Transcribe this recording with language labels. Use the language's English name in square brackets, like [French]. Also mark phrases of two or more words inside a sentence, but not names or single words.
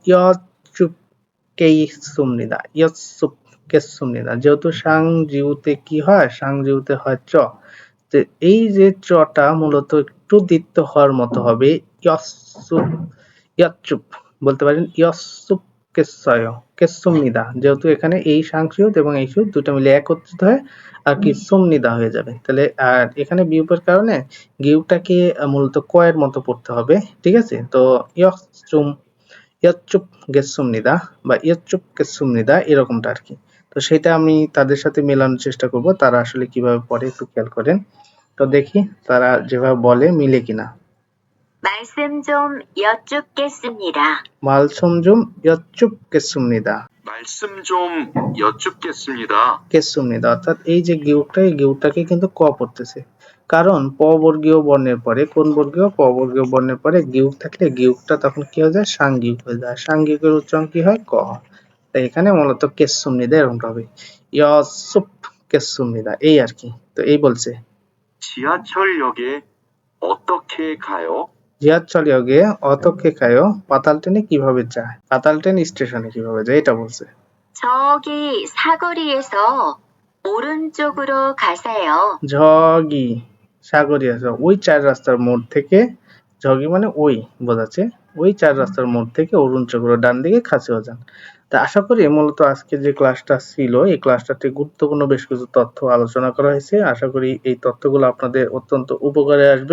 [Bangla] ইয়চুপকেইসুমনিদা, ইয়চুপকেসুমনিদা, যেহেতু সাংজিউতে কি হয়, সাংজিউতে হয় চ, তো এই যে চটা মূলত একটু দ্বিত্ব হওয়ার মতো হবে, ইয়চুপ, ইয়চুপ বলতে পারেন, ইয়চুপ কেসয় কেসুমনিদা, যেহেতু এখানে এই সাংসিউত এবং এই সুদ দুটো মিলে একত্রিত হয় আর কি সুমনিদা হয়ে যাবে, তাহলে আর এখানে বিয়োগের কারণে গিউটাকে মূলত কয়ের মতো পড়তে হবে, ঠিক আছে। তো ইয়চুম, [Korean] 여쭙겠습니다 [Bangla] বা [Korean] 여쭙겠습니다 [Bangla] এরকমটা আর কি। তো সেটা আমি তাদের সাথে মেলানোর চেষ্টা করব, তারা আসলে কিভাবে পড়ে একটু খেয়াল করেন। তো দেখি তারা যেভাবে বলে মিলে কিনা। [Korean] 말씀 좀 여쭙겠습니다. 말씀 좀 여쭙겠습니다. 말씀 좀 여쭙겠습니다. [Bangla] কেসুমনিদা, অর্থাৎ এই যে গিউকটা, এই গিউকটাকে কিন্তু ক পড়তেছে, কারণ প বর্গীয় বর্ণের পরে, কোন বর্গীয়, প বর্গীয় বর্ণের পরে গিউক থাকলে গিউকটা তখন কি হয়ে যায়, সাংগিক হয়ে যায়, সাংগিকের উচ্চারণ কি হয়, ক। তাই এখানে মূলত কেসুমনিদা এরকমটা হবে, [Korean] 여쭙겠습니다, [Bangla] এই আর কি। তো এই বলছে [Korean] 지하철역에 어떻게 가요? 지하철역에 어떻게 가요, [Bangla] পাতাল ট্রেনে কিভাবে যায়, পাতাল ট্রেন স্টেশনে কিভাবে যায় এটা বলছে। [Korean] 저기 사거리에서 오른쪽으로 가세요. 저기 사거리에서, [Bangla] ওই চার রাস্তার মোড় থেকে, ঝগি মানে ওই বোঝাচ্ছে, ওই চার রাস্তার মোড় থেকে অরুণচগুলো ডান দিকে খাসিও যান। তা আশা করি মূলত আজকে যে ক্লাসটা ছিল এই ক্লাসটাতে গুরুত্বপূর্ণ বেশ কিছু তথ্য আলোচনা করা হয়েছে, আশা করি এই তথ্যগুলো আপনাদের অত্যন্ত উপকারে আসবে।